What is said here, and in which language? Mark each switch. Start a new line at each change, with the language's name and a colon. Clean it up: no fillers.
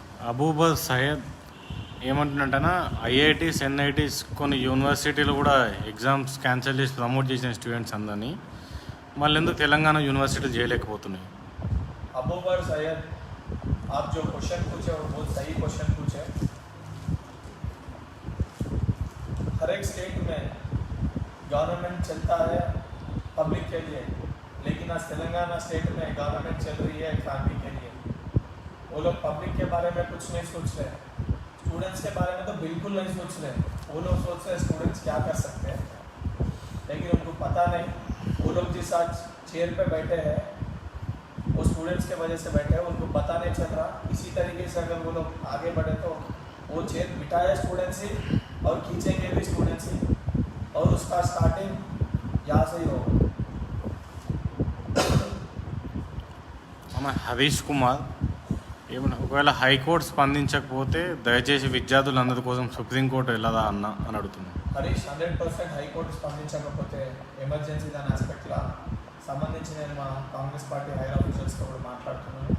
Telugu: అబూబర్ Syed ఏమంటున్నట్టనా, IITs NITs కొన్ని యూనివర్సిటీలు కూడా ఎగ్జామ్స్ క్యాన్సిల్ చేసి ప్రమోట్ చేసిన స్టూడెంట్స్ అందరినీ మళ్ళీ ఎందుకు తెలంగాణ యూనివర్సిటీలు చేయలేకపోతున్నాయి?
Hindi: अबूबर सैयद, आप जो क्वेश्चन पूछे वो बहुत सही क्वेश्चन पूछे. हर एक स्टेट में गवर्नमेंट चलता है पब्लिक के लिए, लेकिन आज तेलंगाना स्टेट में गवर्नमेंट चल रही है फैमिली के लिए। वो लोग पब्लिक के बारे में कुछ नहीं सोच रहे, स्टूडेंट्स के बारे में तो बिल्कुल नहीं सोच रहे। वो लोग सोच रहे स्टूडेंट्स क्या कर सकते हैं, लेकिन उनको पता नहीं वो लोग जिस आज चेयर पे बैठे हैं वो स्टूडेंट्स के वजह से बैठे हैं, उनको पता नहीं चल रहा। इसी तरीके से अगर वो लोग आगे बढ़े तो वो चेयर बिठाए स्टूडेंट्स ही और खींचेंगे भी स्टूडेंट्स ही, और उसका स्टार्टिंग यहाँ से ही होगा।
Telugu: మన హరీష్ కుమార్ ఏమన్నా ఒకవేళ హైకోర్టు స్పందించకపోతే దయచేసి విద్యార్థులందరి కోసం సుప్రీంకోర్టు వెళ్ళదా అన్న అని అడుగుతున్నాను. హరీష్ 100% హైకోర్టు స్పందించకపోతే ఎమర్జెన్సీ దాని ఆస్పెక్ట్లా సంబంధించి నేను మా కాంగ్రెస్ పార్టీ హైర్ ఆఫీసర్స్తో కూడా మాట్లాడుతున్నాను.